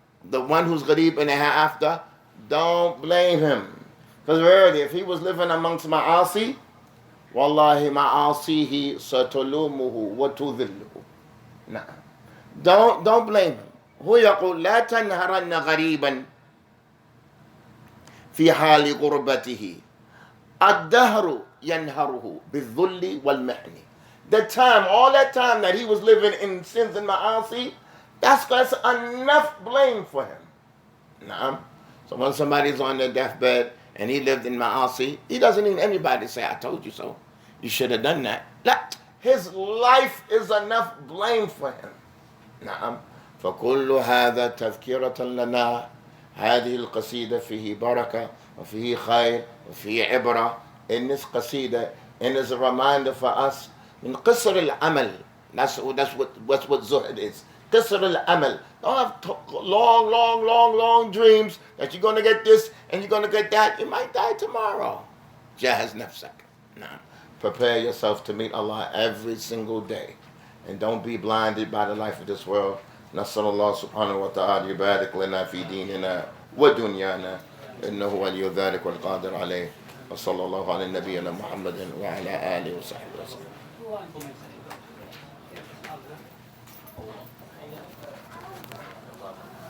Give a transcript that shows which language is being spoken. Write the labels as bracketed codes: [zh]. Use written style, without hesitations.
[en] The one who's gharib in the hereafter, don't blame him. Because really, if he was living amongst ma'asi, [ar] wallahi ma'asihi satulumuhu wa tudhilluhu. [en] Nah. Don't blame him. [ar] هو يقول لا تنهرن غريبا في حال غربته. الدهر ينهره بالذل والمحن. [en] The time, all that time that he was living in sins and ma'asi, that's enough blame for him. Nah. So when somebody's on their deathbed and he lived in ma'asi, he doesn't need anybody to say, I told you so. You should have done that. His life is enough blame for him. [ar] نعم. فكل هذا تذكرة لنا. هذه القصيدة فيه بركة وفيه خير وفيه عبرة. [en] In this قصيدة, and is a reminder for us [ar] من قصر العمل. [en] That's what zuhd is. [ar] قصر العمل. [en] Don't have long dreams that you're going to get this and you're going to get that. You might die tomorrow. [ar] جهز نفسك. [en] نعم. Prepare yourself to meet Allah every single day. And don't be blinded by the life of this world. [ar] نسأل الله سبحانه وتعالى يبارك لنا في ديننا ودنيانا إنه ولي ذلك والقادر عليه. وصلى الله على نبينا محمد وعلى آله وصحبه وسلم.